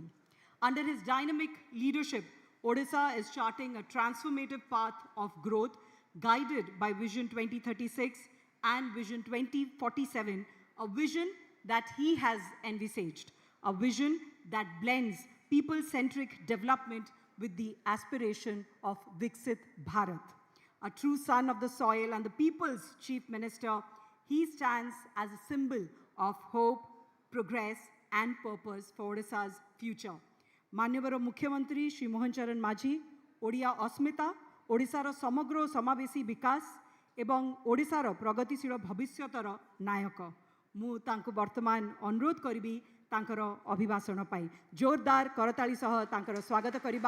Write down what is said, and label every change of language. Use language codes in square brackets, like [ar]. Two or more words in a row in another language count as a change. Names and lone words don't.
[en] Under his dynamic leadership, Odisha is charting a transformative path of growth guided by Vision 2036 and Vision 2047, a vision that he has envisaged, a vision that blends people-centric development with the aspiration of Viksit Bharat. A true son of the soil and the people's chief minister, he stands as a symbol of hope, progress, and purpose for Odisha's future. [or] ମାନ୍ୟବର ମୁଖ୍ୟମନ୍ତ୍ରୀ ଶ୍ରୀ ମୋହନ ଚରଣ ମାଝୀ, ଓଡ଼ିଆ ଅସ୍ମିତା, ଓଡ଼ିଶାର ସମଗ୍ର ସମାବେଶୀ ବିକାଶ, ଏବଂ ଓଡ଼ିଶାର ପ୍ରଗତିଶୀଳ ଭବିଷ୍ୟତର ନାୟକ। ମୁଁ ତାଙ୍କୁ ବର୍ତ୍ତମାନ ଅନୁରୋଧ କରିବି ତାଙ୍କର ଅଭିଭାଷଣ ପାଇଁ। ଜୋରଦାର କରତାଳି ସହ ତାଙ୍କର ସ୍ୱାଗତ କରିବା।